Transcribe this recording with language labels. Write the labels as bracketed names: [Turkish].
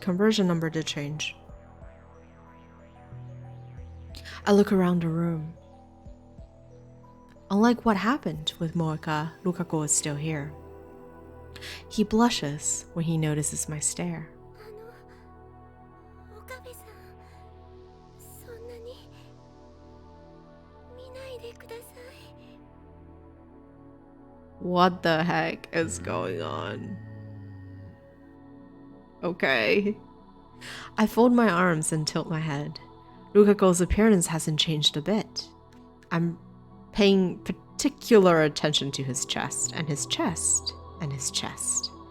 [English] Conversion number did change. I look around the room. Unlike what happened with Moeka, Lukaku is still here. He blushes when he notices my stare. [Japanese] 岡部さん、そんなに見ないでください。 [English] What the heck is going on? Okay. I fold my arms and tilt my head. Lukaku's appearance hasn't changed a bit. I'm paying particular attention to his chest, and his chest and his chest.